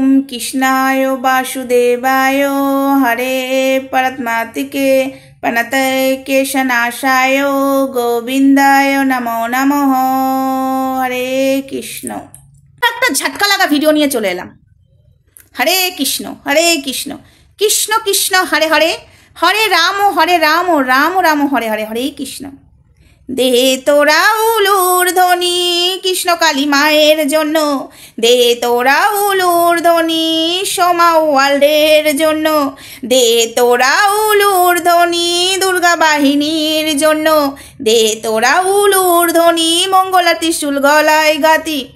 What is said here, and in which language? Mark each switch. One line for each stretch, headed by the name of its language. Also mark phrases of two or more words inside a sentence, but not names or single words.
Sanskrit: कृष्णाय वासुदेवाय हरे परमात्मिके प्रणतकेशनाशाय गोविंदाय नमो नमः।
Bangla: हरे कृष्ण। একটা ঝটকা লাগা ভিডিও নিয়ে চলে এলাম।
Sanskrit: হরে কৃষ্ণ কৃষ্ণ কৃষ্ণ হরে হরে, হরে রাম রাম রাম হরে হরে, হরে কৃষ্ণ।
Bangla: দে তোরা উলুর ধ্বনি কৃষ্ণ কালী মায়ের জন্য, দে তোরা উলুর ধ্বনি সোমা ওয়ার্ল্ডের জন্য, দে তোরা উলুর ধ্বনি দুর্গা বাহিনীর জন্য, দে তোরা উলুর ধ্বনি মঙ্গলা ত্রিশূল গলায় গাতি।